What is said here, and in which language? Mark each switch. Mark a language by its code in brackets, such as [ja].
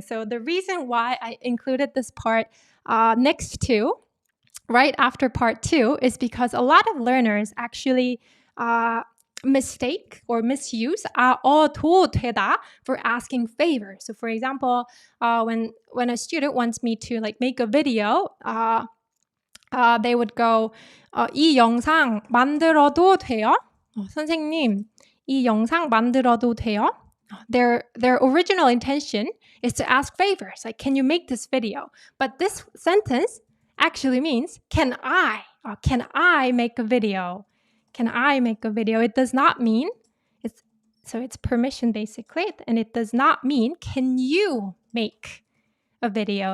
[en] So the reason why I included this part next to, right after part 2, is because a lot of learners actually mistake or misuse 도 되다 for asking favors. So for example, when a student wants me to make a video, they would go, [ko] 이 영상 만들어도 돼요? 선생님, 이 영상 만들어도 돼요? [en] Their original intention is to ask favors, like, can you make this video? But this sentence actually means, can I make a video? Can I make a video? It does not mean, it's permission basically, and it does not mean, can you make a video?